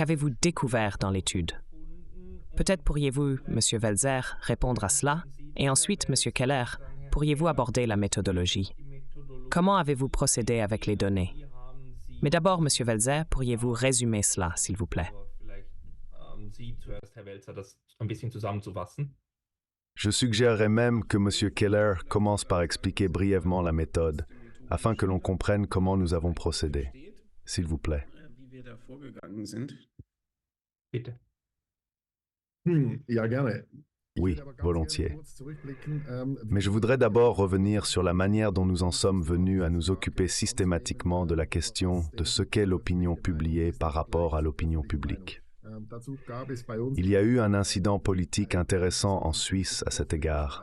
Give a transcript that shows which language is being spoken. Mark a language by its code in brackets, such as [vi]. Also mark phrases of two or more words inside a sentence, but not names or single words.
[fr] Qu'avez-vous découvert dans l'étude? Peut-être pourriez-vous, Monsieur Welser, répondre à cela, et ensuite, Monsieur Keller, pourriez-vous aborder la méthodologie? Comment avez-vous procédé avec les données? Mais d'abord, Monsieur Welser, pourriez-vous résumer cela, s'il vous plaît? [de] Sie zuerst, Herr Welzer, das ein bisschen zusammenzufassen. [fr] Je suggérerais même que M. Keller commence par expliquer brièvement la méthode, afin que l'on comprenne comment nous avons procédé. S'il vous plaît. [de] Wie wir da vorgegangen sind. Bitte. Ja, gerne. [fr] Oui, volontiers. Mais je voudrais d'abord revenir sur la manière dont nous en sommes venus à nous occuper systématiquement de la question de ce qu'est l'opinion publiée par rapport à l'opinion publique. Il y a eu un incident politique intéressant en Suisse à cet égard.